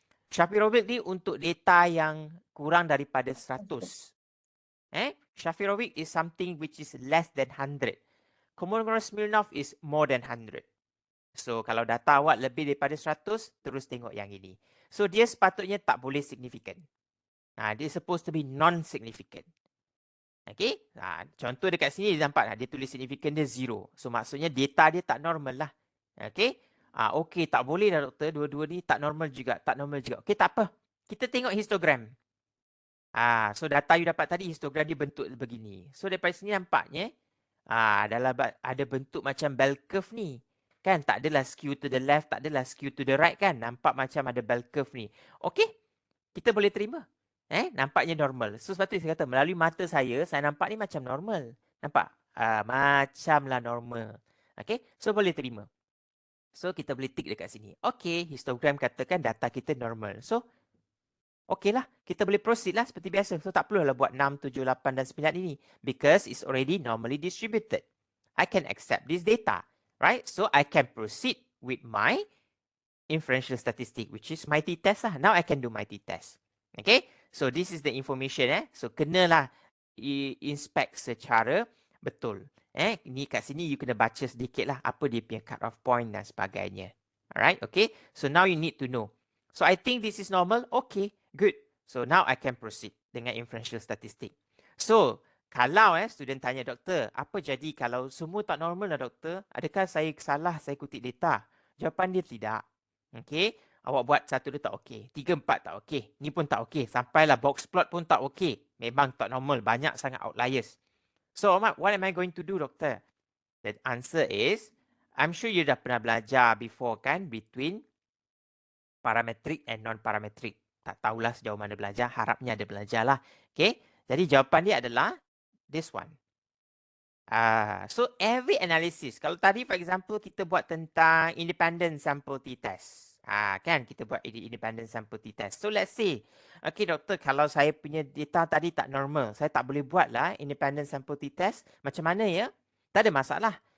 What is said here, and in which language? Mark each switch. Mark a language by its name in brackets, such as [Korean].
[Malay] Shapiro-Wilk ni untuk data yang kurang daripada 100. [English] Shapiro-Wilk is something which is less than 100. Kolmogorov Smirnov is more than 100. [Malay] So, kalau data awak lebih daripada 100, terus tengok yang ini. So, dia sepatutnya tak boleh signifikan. Dia [English] supposed to be non-significant. [Malay] Okay. Contoh dekat sini dia nampak dia tulis signifikan dia 0. So, maksudnya data dia tak normal lah. Okay. Okay, tak boleh dah doktor. Dua-dua ni tak normal juga. Okay, tak apa. Kita tengok histogram. So, data you dapat tadi, histogram dia bentuk begini. So, daripada sini nampaknya ada bentuk macam bell curve ni. [English] Kan, [Malay] tak adalah [English] skew to the left, tak adalah skew to the right kan. [Malay] Nampak macam ada bell curve ni. Okay, kita boleh terima. Nampaknya normal. So, sepatutnya saya kata, melalui mata saya nampak ni macam normal. Nampak? Macamlah normal. Okay, so boleh terima. So, kita boleh tick dekat sini. Okay, histogram katakan data kita normal. So, okay lah. Kita boleh proceed lah seperti biasa. So, tak perlulah buat 6, 7, 8 dan 9 ini. [English] Because it's already normally distributed. I can accept this data. Right? So, I can proceed with my inferential statistic, which is my t-test lah. Now, I can do my t-test. Okay? So, this is the information. [Malay] So, kenalah inspect secara betul. Ni kat sini, you kena baca sedikit lah apa dia punya [English] cut off point [Malay] dan sebagainya. Alright? Okay? [English] So, now you need to know. So, I think this is normal. Okay. Good. So, now I can proceed [Malay] dengan [English] inferential statistic. [Malay] So, kalau student tanya, doktor, apa jadi kalau semua tak normal lah doktor? Adakah saya salah saya kutip data? Jawapan dia tidak. Okay. Awak buat 1, 2 tak okey. 3, 4 tak okey. Ni pun tak okey. Sampailah box plot pun tak okey. Memang tak normal. Banyak sangat outliers. [English] So, what am I going to do, doktor? The answer is, I'm sure you [Malay] dah pernah belajar [English] before kan, between parametric and non-parametric. [Malay] Tak tahulah sejauh mana belajar. Harapnya ada belajar lah. Okay. Jadi, jawapan dia adalah [English] this one. So, every analysis. [Malay] Kalau tadi, [English] for example, [Malay] kita buat tentang [English] independent sample t-test. [Malay] Kan, kita buat independent sample t-test. [English] So, let's say, okay, [Malay] doktor, kalau saya punya data tadi tak normal, saya tak boleh buatlah independent sample t-test. Macam mana ya? Tak ada masalah.